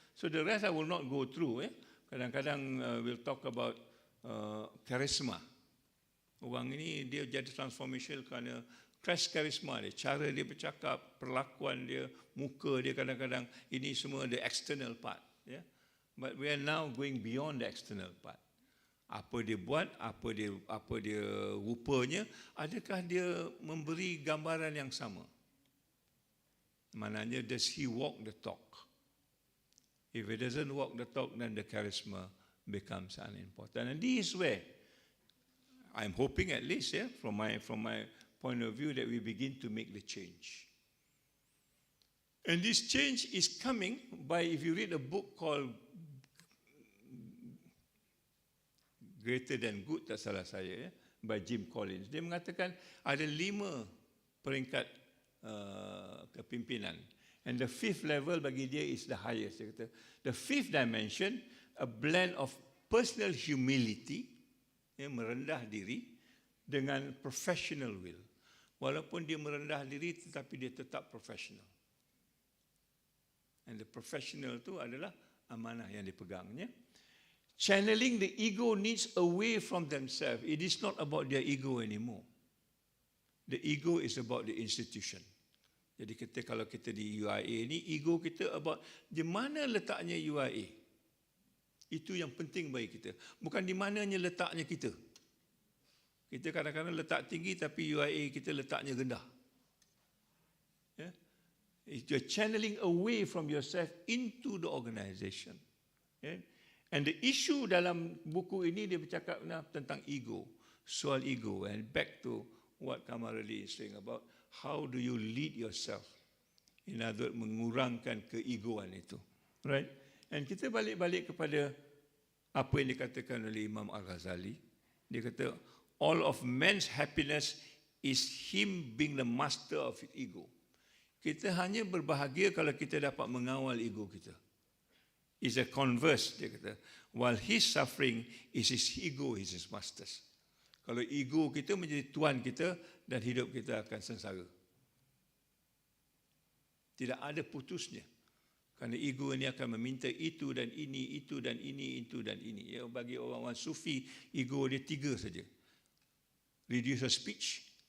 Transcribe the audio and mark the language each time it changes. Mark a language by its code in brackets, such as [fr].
[en] So the rest I will not go through. [ms] Kadang-kadang [en] we'll talk about charisma. [ms] Orang ini dia jadi transformation kerana crash charisma dia, cara dia bercakap, perlakuan dia, muka dia kadang-kadang, ini semua [en] the external part. [ms] Yeah? [en] But we are now going beyond the external part. [ms] Apa dia buat, apa dia rupanya, adakah dia memberi gambaran yang sama? Maknanya, [en] does he walk the talk? If he doesn't walk the talk, then the charisma becomes unimportant. And this is where I'm hoping at least, from my point of view, that we begin to make the change. And this change is coming by, if you read a book called Greater Than Good, [ms] tak salah saya, [en] by Jim Collins. [ms] Dia mengatakan ada 5 peringkat kepimpinan. [en] And the 5th level [ms] bagi dia [en] is the highest. [ms] Dia kata, [en] the 5th dimension, a blend of personal humility, [ms] merendah diri dengan [en] professional will. [ms] Walaupun dia merendah diri tetapi dia tetap professional. [en] And the professional [ms] itu adalah amanah yang dipegangnya. [en] Channeling the ego needs away from themselves. It is not about their ego anymore. The ego is about the institution. [ms] Jadi kalau kita di UIA ni, ego kita about di mana letaknya UIA. Itu yang penting bagi kita. Bukan di mananya letaknya kita. Kita kadang-kadang letak tinggi tapi UIA kita letaknya rendah. Yeah? [en] You're channeling away from yourself into the organisation. Yeah? And the issue [ms] dalam buku ini dia bercakap tentang ego. Soal ego. [en] And back to what Kamarali is saying about how do you lead yourself. In other words, [ms] mengurangkan keegoan itu. [en] Right? [ms] And kita balik-balik kepada apa yang dikatakan oleh Imam Al-Ghazali. Dia kata, [en] all of man's happiness is him being the master of his ego. [ms] Kita hanya berbahagia kalau kita dapat mengawal ego kita. [en] It's a converse, [ms] dia kata. [en] While his suffering is his ego, is his master. [ms] Kalau ego kita menjadi tuan kita dan hidup kita akan sengsara. Tidak ada putusnya. Kerana ego ini akan meminta itu dan ini, itu dan ini, itu dan ini. Ya, bagi orang-orang sufi, ego dia 3 saja. [en] Reduce your speech.